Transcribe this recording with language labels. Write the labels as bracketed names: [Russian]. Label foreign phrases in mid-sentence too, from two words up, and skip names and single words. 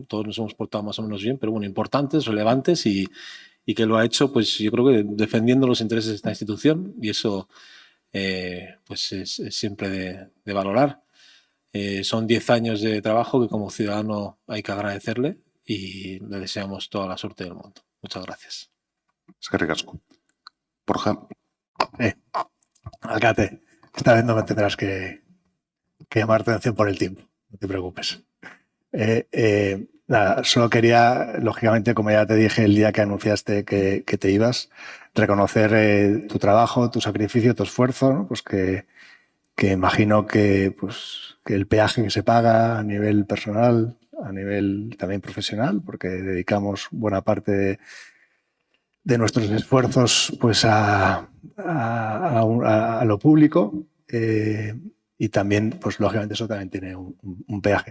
[Spanish] Todos nos hemos portado más o menos bien, pero bueno, importantes, relevantes y que lo ha hecho, pues yo creo que defendiendo los intereses de esta institución, y eso pues es siempre de valorar. Son 10 años de trabajo que como ciudadano hay que agradecerle y le deseamos toda la suerte del mundo. Muchas gracias. [Basque] Eskerrik asko. Borja. [Spanish] Alcate, esta vez no me tendrás que llamar tu atención por el tiempo, no te preocupes. Nada, solo quería, lógicamente, como ya te dije el día que anunciaste que te ibas, reconocer tu trabajo, tu sacrificio, tu esfuerzo, ¿no? Pues que imagino que el peaje que se paga a nivel personal, a nivel también profesional, porque dedicamos buena parte de nuestros esfuerzos pues a lo público y también, pues lógicamente eso también tiene un peaje.